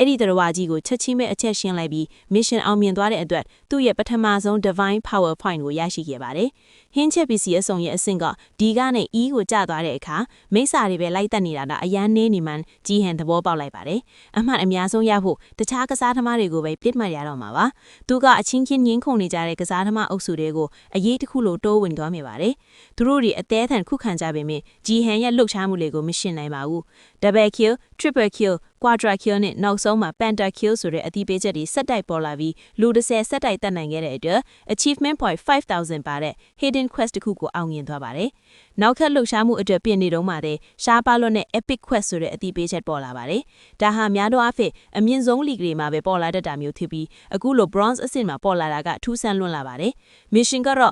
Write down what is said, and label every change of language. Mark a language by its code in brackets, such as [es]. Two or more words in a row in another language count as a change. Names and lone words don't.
[my] ဒီတော်ဝါကြီးကိုချက်ချင်းပဲအချက်ရှင်းလိုက်ပြီး mission အောင်မြင်သွားတဲ့အတွက်သူ့ရဲ့ပထမဆုံး Divine Power Point ကိုရရှိခဲ့ပါတယ်။ဟင်းချက်ပစ္စည်းအစုံရဲ့အဆင့်ကဒီကနေ E ကိုကျသွားတဲ့အခါမိစ္ဆာတွေပဲလိုက်တက်နေတာတော့အရန်နေနေမှဂျီဟန်သဘောပေါက်လိုက်ပါတယ်။အမှန်အများဆုံးရဖို့တခြားကစားသမားတွေကိုပဲပြစ်မှတ်ရတော့မှာပါ။သူကအချင်းချင်းငင်းခုန်နေကြတဲ့ကစားသမားအုပ်စုတွေကိုအရေးတစ်ခုလိုတိုးဝင်သွားမိပါတယ်။သူတို့တွေအသေးအံခုခံကြပေမဲ့ဂျီဟန်ရဲ့လှုပ်ရှားမှုတွေကိုမရှင်းနိုင်ပါဘူး။ [en] double kill triple kill quadra kill [my] နဲ့နောက်ဆုံးမှာ pentakill ဆိုတဲ့အသီးပေးချက်တွေဆက်တိုက်ပေါ်လာပြီးလူ30ဆက်တိုက်တက်နိုင်ခဲ့တဲ့အတွက် [en] achievement point 5000 [my] ပါတဲ့ [en] hidden quest [my] တစ်ခုကိုအောင်မြင်သွားပါတယ်။နောက်ထပ်လှုပ်ရှားမှုအတွက်ပြင်နေတော့မှတဲ့ရှားပါလွတ်နဲ့ [en] epic quest [my] ဆိုတဲ့အသီးပေးချက်ပေါ်လာပါတယ်။ဒါဟာများသောအားဖြင့်အမြင့်ဆုံး league တွေမှာပဲပေါ်လာတတ်တာမျိုးဖြစ်ပြီးအခုလို bronze အဆင့်မှာပေါ်လာတာကထူးဆန်းလွန်းလာပါတယ်။ mission ကတော့